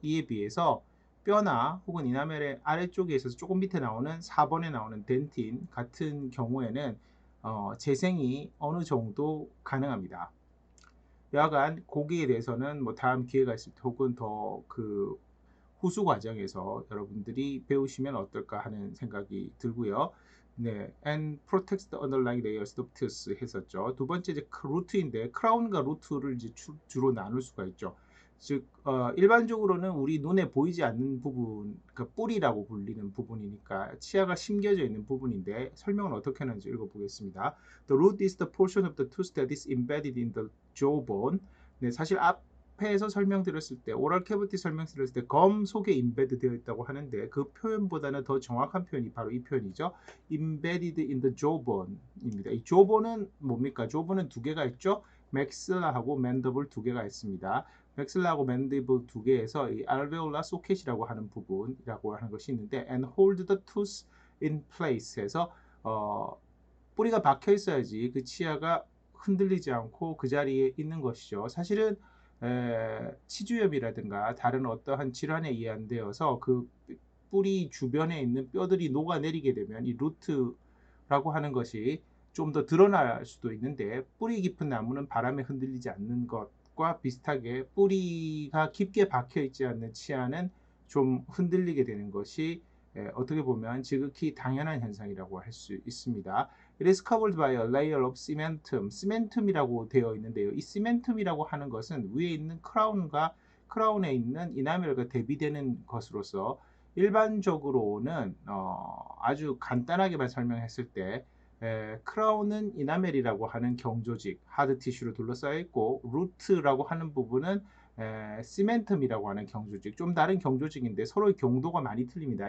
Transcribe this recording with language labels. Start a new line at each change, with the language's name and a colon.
Korean: 이에 비해서 뼈나 혹은 이나멜의 아래쪽에 있어서 조금 밑에 나오는 4번에 나오는 덴틴 같은 경우에는 재생이 어느 정도 가능합니다. 여하간 고기에 대해서는 뭐 다음 기회가 있을 때 혹은 더 그 후수 과정에서 여러분들이 배우시면 어떨까 하는 생각이 들고요.
English: 네, and protects the underlying layers of tooth
Korean: 했었죠. 두 번째 이제 루트인데 크라운과 루트를 이제 주로 나눌 수가 있죠. 즉 일반적으로는 우리 눈에 보이지 않는 부분, 그러니까 뿌리라고 불리는 부분이니까 치아가 심겨져 있는 부분인데 설명을 어떻게 하는지 읽어보겠습니다.
English: The root is the portion of the tooth that is embedded in the jawbone.
Korean: 네, 사실 앞에서 설명드렸을 때 오랄 캐비티 설명드렸을 때 검 속에 임베드 되어 있다고 하는데 그 표현보다는 더 정확한 표현이 바로 이 표현이죠.
English: embedded in the jawbone입니다.
Korean: 이 jawbone은 뭡니까? jawbone은 두 개가 있죠. 맥슬라하고 맨더블 두 개가 있습니다. 맥슬라하고 맨디블 두 개에서 이 알베올라 소켓이라고 하는 부분이라고 하는 것이 있는데
English: and hold the tooth in place
Korean: 에서 뿌리가 박혀 있어야지 그 치아가 흔들리지 않고 그 자리에 있는 것이죠. 사실은 치주염이라든가 다른 어떠한 질환에 의한되어서 그 뿌리 주변에 있는 뼈들이 녹아내리게 되면 이 루트라고 하는 것이 좀 더 드러날 수도 있는데 뿌리 깊은 나무는 바람에 흔들리지 않는 것과 비슷하게 뿌리가 깊게 박혀 있지 않는 치아는 좀 흔들리게 되는 것이 어떻게 보면 지극히 당연한 현상이라고 할 수 있습니다.
English: It is covered by a layer of cementum.
Korean: 시멘툼이라고 되어 있는데요. 이 시멘툼이라고 하는 것은 위에 있는 크라운에 있는 이나멜과 대비되는 것으로서 일반적으로는 아주 간단하게만 설명했을 때 크라운은 이나멜이라고 하는 경조직, 하드 티슈로 둘러싸여 있고 루트라고 하는 부분은 시멘텀이라고 하는 경조직, 좀 다른 경조직인데 서로의 경도가 많이 틀립니다.